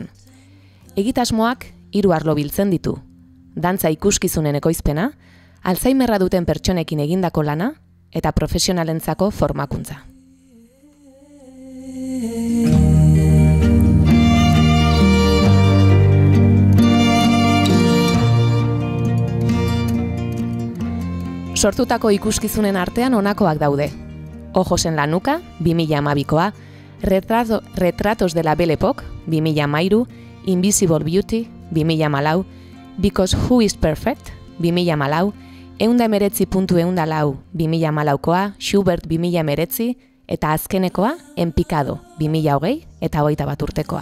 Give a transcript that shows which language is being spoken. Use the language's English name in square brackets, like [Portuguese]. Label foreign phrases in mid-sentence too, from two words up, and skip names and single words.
[Basque] Egitasmoak 3 arlo biltzen ditu: dantza ikuskizunen ekoizpena, Alzheimerra duten pertsonekin egindako lana eta profesionalentzako formakuntza. Sortutako ikuskizunen artean honakoak daude: Ojos en la nuca, 2012koa, Retratos de la Belle Époque, 2013, Invisible Beauty, 2014, Because Who is Perfect, 2014, 119.104, 2014koa, Schubert 2019, eta azkenekoa, En Picado, 2020 eta 21 urtekoa.